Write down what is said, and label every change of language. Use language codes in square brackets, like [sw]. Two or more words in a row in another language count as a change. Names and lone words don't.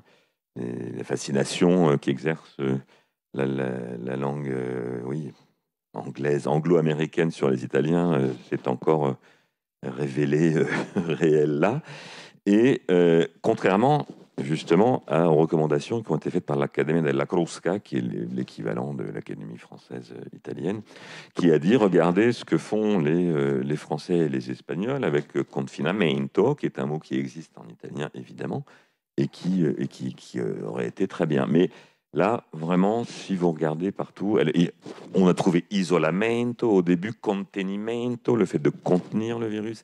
[fr] Et la fascination qu'exerce la langue anglaise, anglo-américaine sur les Italiens, c'est encore révélé réel là. Et contrairement justement aux recommandations qui ont été faites par l'Accademia della Crusca, qui est l'équivalent de l'Académie française italienne, qui a dit, regardez ce que font les Français et les Espagnols avec confinamento, qui est un mot qui existe en italien évidemment, et qui aurait été très bien. Mais là, vraiment, si vous regardez partout, on a trouvé isolamento au début, contenimento, le fait de contenir le virus.